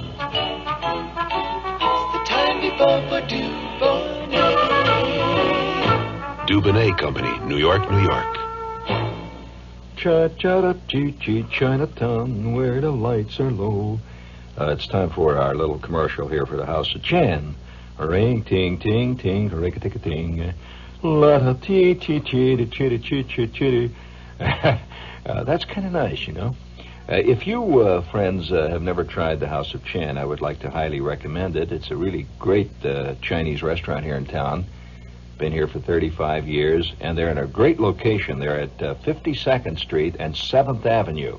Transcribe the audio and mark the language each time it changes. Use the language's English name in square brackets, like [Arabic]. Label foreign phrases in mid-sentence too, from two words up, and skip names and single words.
[English] It's the time before for Dubonnet. Dubonnet Company, New York, New York. Cha-cha-da-chee-chee, Chinatown, where the lights are low. It's time for our little commercial here for the House of Chan. Ring, ting, ting, ting, ring-a-ting-a-ting. La-da-tee-tee-tee-tee-tee-tee-tee. That's kind of nice, you know. If you, friends, have never tried the House of Chan, I would like to highly recommend it. It's a really great Chinese restaurant here in town. Been here for 35 years, and they're in a great location. They're at 52nd Street and 7th Avenue.